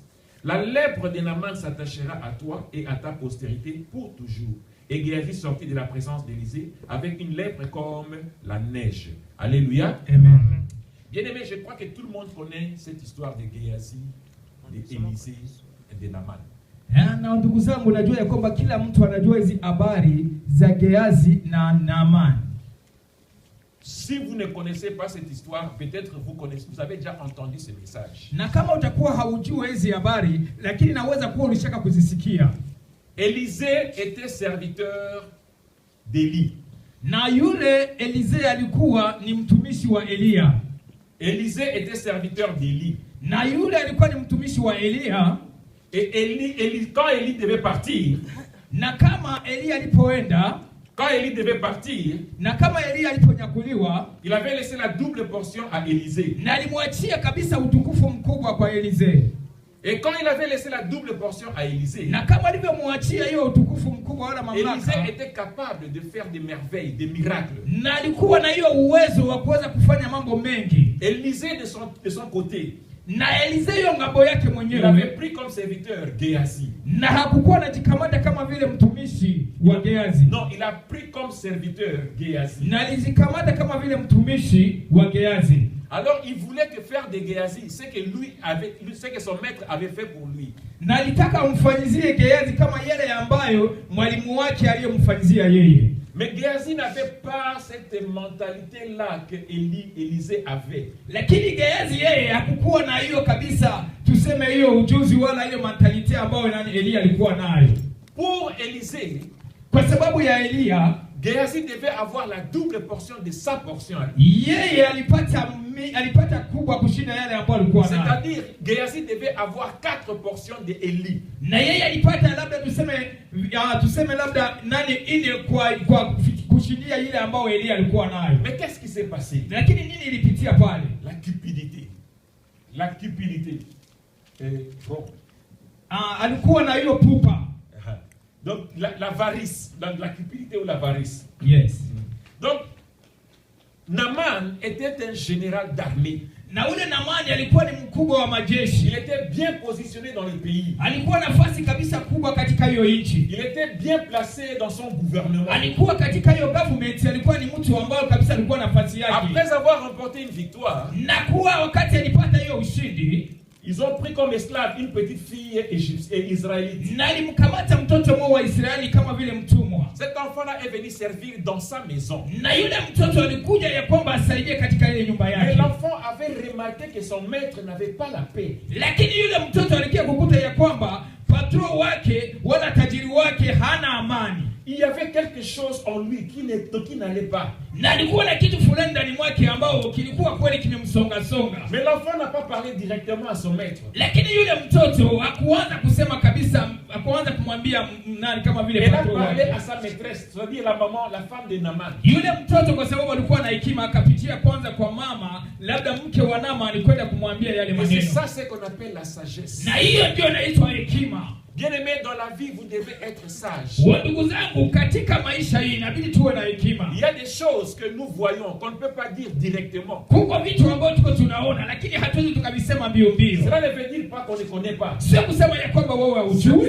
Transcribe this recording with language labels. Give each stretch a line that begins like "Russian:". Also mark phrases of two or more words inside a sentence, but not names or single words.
French: La lèpre de Naaman s'attachera à toi et à ta postérité pour toujours. Et Géasi sortit de la présence d'Élisée avec une lèpre comme la neige. Alléluia. Amen. Bien-aimé, je crois que tout le monde connaît cette histoire de Géasi, d'Élisée et de Naaman.
Swahili: Na ndugu zangu, najua ya kwamba kila mtu anajua hizi habari za Gehazi na Naaman.
French: Si vous ne connaissez pas cette histoire, peut-être vous avez déjà entendu ce message.
Swahili: Na kama utakuwa haujui hizi habari, lakini naweza kuwa ulishaka kuzisikia.
French: Élisée était serviteur d'Élie.
Swahili: Na yule Élisée alikuwa ni mtumishi wa Elia.
French: Élisée était serviteur d'Élie.
Swahili: Na yule alikuwa ni mtumishi wa Elia.
French: Et quand Élie devait partir,
Swahili: na kama Elia alipoenda,
French: quand Élie devait partir,
Swahili: na kama Elia aliponyakuliwa,
French: il avait laissé la double portion à Élisée.
Swahili: Na alimwachia kabisa utukufu mkubwa kwa Élisée.
French: Et quand il avait laissé la double portion à Élisée,
Swahili: na kama alivyomwachia hiyo utukufu mkubwa wala mamlaka,
French: Élisée était capable de faire des merveilles, des miracles.
Swahili: Na alikuwa na hiyo uwezo wa kuweza kufanya mambo mengi.
French: Élisée de son côté,
Swahili: na Élisée yo ngambo yake mwenyewe,
French: il avait pris comme serviteur Géhazi.
Swahili: Na hakukuwa anajikamata kama vile mtumishi wa Gehazi.
French: Non, il a pris comme serviteur Géhazi.
Swahili: Na alijikamata kama vile mtumishi wa Gehazi.
French: Alors il voulait que faire de Géhazi ce que son maître avait fait pour lui.
Swahili: Na alitaka umfanyizie Gehazi kama yale ambayo mwalimu wake aliyomfanyizia yeye.
French: Mais Géhazi n'avait pas cette mentalité-là que Élisée avait.
Swahili: Lakini Gehazi yeye hakukuwa na hiyo kabisa, tuseme hiyo ujuzi wala hiyo mentality ambayo Elia alikuwa nayo.
French: Pour Élisée,
Swahili: kwa sababu ya Elia,
French: Géhazi devait avoir la double portion de sa portion.
Swahili: Yeye alipata kubwa kushinda yale ambayo alikuwa nayo.
French: C'est-à-dire Géhazi devait avoir 4 portions de Élie.
Swahili: Na yeye alipata labda tuseme labda nani ine kwa kushindia ile ambayo Elia alikuwa nayo.
French: Mais qu'est-ce qui s'est passé?
Swahili: Lakini nini ilipitia pale?
French: La cupidité. La cupidité. Bon.
Swahili: Alikuwa na hiyo pupa.
French: Donc l'avarice, la cupidité ou l'avarice. Yes. Donc Naaman était un général d'armée.
Swahili: Na ule Naamani alikuwa ni mkubwa wa majeshi.
French: Il était bien positionné dans le pays.
Swahili: Alikuwa nafasi kabisa kubwa katika hiyo nchi.
French: Il était bien placé dans son gouvernement.
Swahili: Alikuwa katika hiyo government, alikuwa ni mtu ambaye kabisa alikuwa nafasi yake.
French: Après avoir remporté une victoire,
Swahili: na kuwa wakati alipata hiyo ushindi,
French: ils ont pris comme esclave une petite fille israélite.
Swahili: Na alimkamata mtoto mmoja wa Israeli kama vile mtumwa.
French: Cet enfant-là est venu servir dans sa maison.
Swahili: Na yule mtoto alikuja ya kwamba asaidie katika ile nyumba yake.
French: Mais l'enfant avait remarqué que son maître n'avait pas la paix.
Swahili: Lakini yule mtoto alikia kukuta ya kwamba patron wake wala tajiri wake hana amani.
French: Il y avait quelque chose en lui qui n'allait pas.
Swahili: Na alikuwa na kitu fulani ndani mwake ambao kilikuwa kweli kimemsonga songa.
French: Mais l'enfant n'a pas parlé directement à son maître.
Swahili: Lakini yule mtoto hakuanza kusema kabisa, hakuanza kumwambia nani kama vile patron wake.
French: Il a parlé à sa maîtresse, c'est-à-dire la maman, la femme de Naaman.
Swahili: Yule mtoto kwa sababu alikuwa na hekima akapitia kwanza kwa mama, labda mke wa Naaman alikwenda kumwambia yale maneno.
French: C'est ça ce qu'on appelle la sagesse.
Swahili: Na hiyo ndio inaitwa hekima.
French: Bien-aimé, dans la vie, vous devez être sage.
Swahili: Ndugu zangu, katika maisha hii inabidi tuwe na hekima.
French: Il y a des choses que nous voyons qu'on ne peut pas dire directement.
Swahili: Kuko vitu ambavyo tuko tunaona lakini hatuwezi tukavisema mbio mbio.
French: Cela ne veut dire pas qu'on ne connaît pas.
Swahili: Sio kusema ya kwamba wewe hujui.